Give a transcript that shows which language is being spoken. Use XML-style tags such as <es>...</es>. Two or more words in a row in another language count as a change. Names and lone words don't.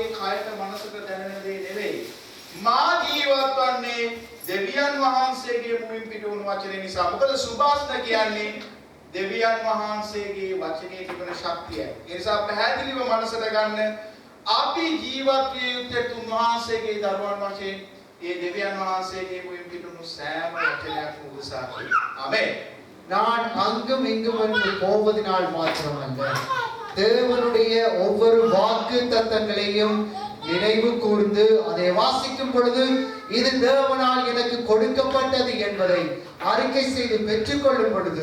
<si>කයට මනසට දැනෙන දේ නෙවෙයි මා ජීවත් වන්නේ දෙවියන් වහන්සේගේ මුවින් පිට වුණු වචනේ නිසා මොකද සුභාස්න කියන්නේ දෙවියන් වහන්සේගේ වචනේ තිබෙන ශක්තිය ඒ නිසා පැහැදිලිව මනසට ගන්න අපි ජීවත් විය යුත්තේ තුන්වහන්සේගේ දරුවන් වශයෙන් ඒ දෙවියන් වහන්සේගේ මුවින් පිට වුණු සෑම වචනයක්ම උදෙසා ආමේන්</si> <ta>நான் அங்கும் இங்கும் என்று போவதனால் மாத்திரமல்ல தேவனுடைய ஒவ்வொரு வாக்கு தத்தங்களையும் நினைவு கூர்ந்து அதை வாசிக்கும் பொழுது இது தேவனால் எனக்கு கொடுக்கப்பட்டது என்பதை அறிக்கை செய்து பெற்றுக்கொள்ளும் பொழுது</ta>